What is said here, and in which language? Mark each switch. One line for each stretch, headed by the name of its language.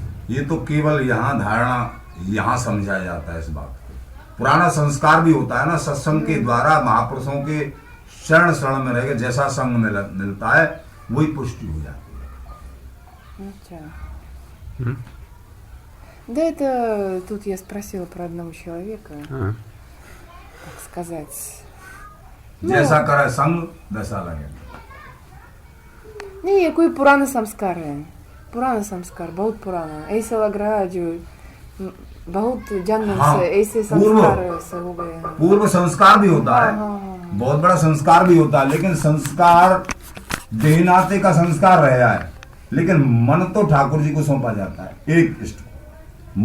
Hindi: ये तो केवल यहाँ धारणा, यहाँ समझा जाता है इस बात को। पुराना संस्कार भी होता है ना, सत्संग के द्वारा महापुरुषों के शरण में रह के जैसा संग मिलता है वही पुष्टि हो जाती है। अच्छा।
Russian: Да это тут я спросила про одного человека, так сказать.
Hindi: जैसा करे संग वैसा लगे। नहीं, ये कोई पुराना संस्कार है, पुराना संस्कार, बहुत पुराना। ऐसे लग रहा है जो बहुत जन्म से ऐसे संस्कार से हो गए हैं। पूर्व संस्कार भी होता है, बहुत बड़ा संस्कार भी होता है, लेकिन संस्कार देहनाते का संस्कार रहा है, लेकिन मन तो ठाकुर जी को सौंपा जाता है, एक इष्ट को।